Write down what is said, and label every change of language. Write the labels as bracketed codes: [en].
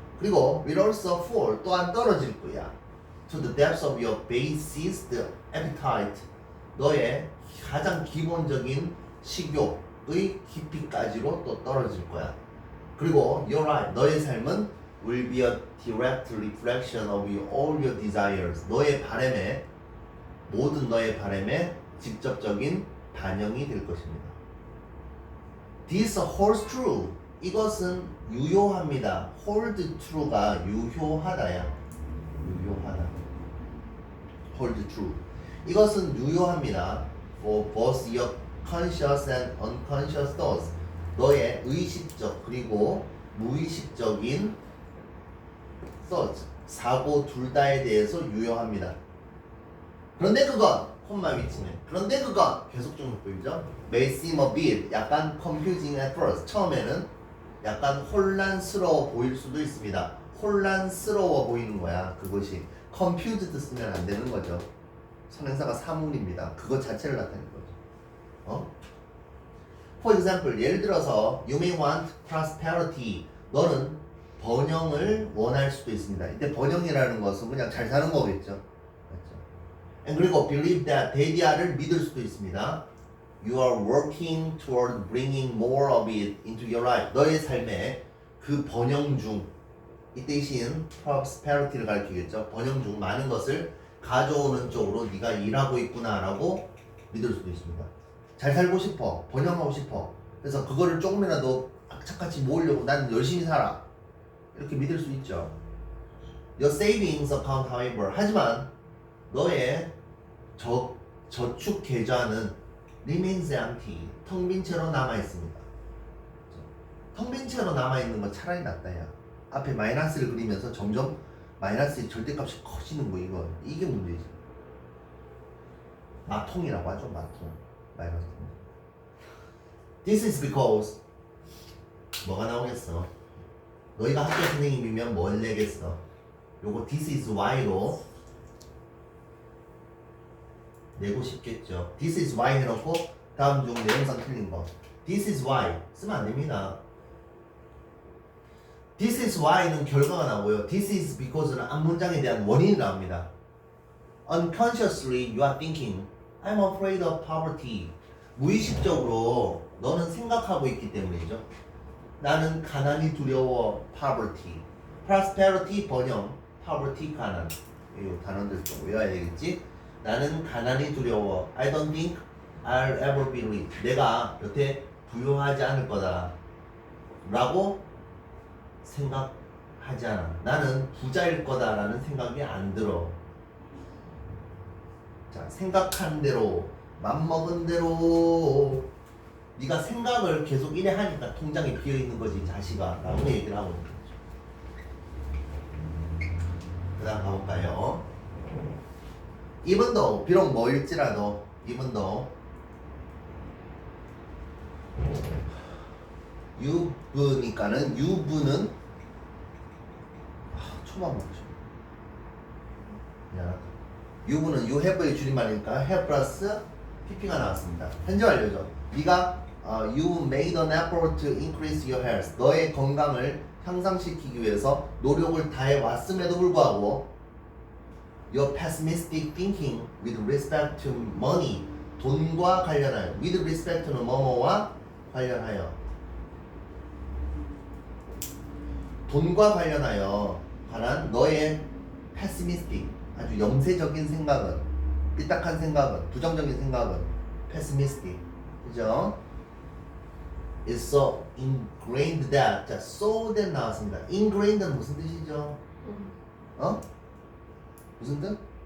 [en] 그리고 will also fall, [ko] 또한 떨어질 거야. [en] To the depths of your basest appetite, [ko] 너의 가장 기본적인 식욕의 깊이까지로 또 떨어질 거야. [en] 그리고 your life, [ko] 너의 삶은 [en] will be a direct reflection of all your desires, [ko] 너의 바람에, 모든 너의 바람에 직접적인 반영이 될 것입니다. [en] This holds true, [ko] 이것은 유효합니다. hold true가 유효하다야. 유효하다. hold true. 이것은 유효합니다. [en] For both your conscious and unconscious thoughts. [ko] 너의 의식적 그리고 무의식적인 thoughts, 사고 둘 다에 대해서 유효합니다. 그런데 그건 콤마 위치네. 그런데 그건 계속 좀 보이죠? [en] May seem a bit, [ko] 약간 [en] confusing at first. [ko] 처음에는 약간 혼란스러워 보일 수도 있습니다. 혼란스러워 보이는 거야. 그것이 confused 쓰면 안 되는 거죠. 선행사가 사물입니다. 그것 자체를 나타내는 거죠. [en] For example, [ko] 예를 들어서 [en] you may want prosperity. [ko] 너는 번영을 원할 수도 있습니다. 이때 번영이라는 것은 그냥 잘 사는 거겠죠. 맞죠? And 그리고 [en] believe that, [ko] 대디아를 믿을 수도 있습니다. [en] You are working toward bringing more of it into your life. [ko] 너의 삶에 그 번영 중, 이 대신 prosperity를 가리키겠죠. 번영 중 많은 것을 가져오는 쪽으로 네가 일하고 있구나라고 믿을 수도 있습니다. 잘 살고 싶어, 번영하고 싶어. 그래서 그거를 조금이라도 악착같이 모으려고 나는 열심히 살아. 이렇게 믿을 수 있죠. [en] Your savings account, however, [ko] 하지만 너의 저축 계좌는 [en] remains empty. [ko] 텅 빈 채로 남아 있습니다. 텅 빈 채로 남아 있는 건 차라리 낫다 야. 앞에 마이너스를 그리면서 점점 마이너스의 절대값이 커지는 거 이게 문제지. 마통이라고 하죠. 마통. 마이너스. [en] This is because [ko] 뭐가 나오겠어? 너희가 학교 선생님이면 뭘 내겠어? 요거 [en] this is why [ko] 로 내고 싶겠죠. [en] This is why [ko] 해놓고 다음 중 내용상 틀린 거. This is why 쓰면 안 됩니다. [en] This is why [ko] 는 결과가 나오고요. [en] This is because [ko] 는 앞문장에 대한 원인이 나옵니다. [en] Unconsciously you are thinking I'm afraid of poverty. [ko] 무의식적으로 너는 생각하고 있기 때문이죠. 나는 가난이 두려워. poverty. prosperity 번영. poverty 가난. 이 단어들 좀 외워야 되겠지. 나는 가난이 두려워. [en] I don't think I'll ever be rich. [ko] 내가 여태 부유하지 않을 거다 라고 생각하지 않아. 나는 부자일 거다라는 생각이 안 들어. 자, 생각한 대로 맘먹은 대로 네가 생각을 계속 이래 하니까 통장에 비어있는 거지 자식아 라고 얘기를 하고 있는 거죠. 그 다음 가볼까요? [en] even though [ko] 비록 뭐일지라도 even though you've니까는 you've는 초반 뭐죠? 미안하다. you've는 you have의 줄임말이니까 have 플러스 pp가 나왔습니다. 현재 완료죠. 네가 [en] you made an effort to increase your health. [ko] 너의 건강을 향상시키기 위해서 노력을 다해 왔음에도 불구하고 [en] your pessimistic thinking with respect to money. [ko] 돈과 관련하여 [en] with respect to [ko] 는 뭐뭐와 관련하여 돈과 관한 너의 pessimistic 아주 염세적인 생각은 삐딱한 생각은 부정적인 생각은 pessimistic 그죠? [en] is so ingrained that [ko] 자 [en] so that [ko] 나왔습니다. ingrained는 무슨 뜻이죠? 어? 무슨 뜻?